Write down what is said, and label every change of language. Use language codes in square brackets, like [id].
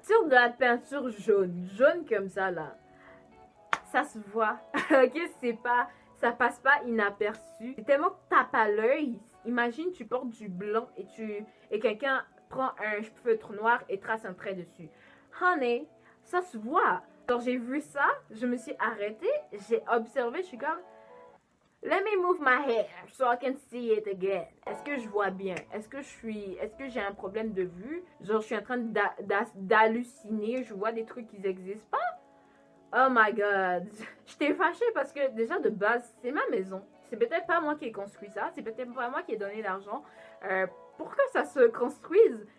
[fr] Sur de la peinture jaune, jaune comme ça là, ça se voit, ok, ça passe pas inaperçu. C'est tellement que tape à l'œil. Imagine, tu portes du blanc et quelqu'un prend un feutre noir et trace un trait dessus. [en] Honey, [fr] ça se voit. Alors j'ai vu ça, je me suis arrêtée, j'ai observé, je suis comme... [en] Let me move my hair so I can see it again. [fr] Est-ce que je vois bien? Est-ce que j'ai un problème de vue? Genre, je suis en train d'halluciner. Je vois des trucs qui n'existent pas. [en] Oh my god. [fr] J'étais fâchée parce que déjà de base, c'est ma maison. C'est peut-être pas moi qui ai construit ça. C'est peut-être pas moi qui ai donné l'argent pour que ça se construise.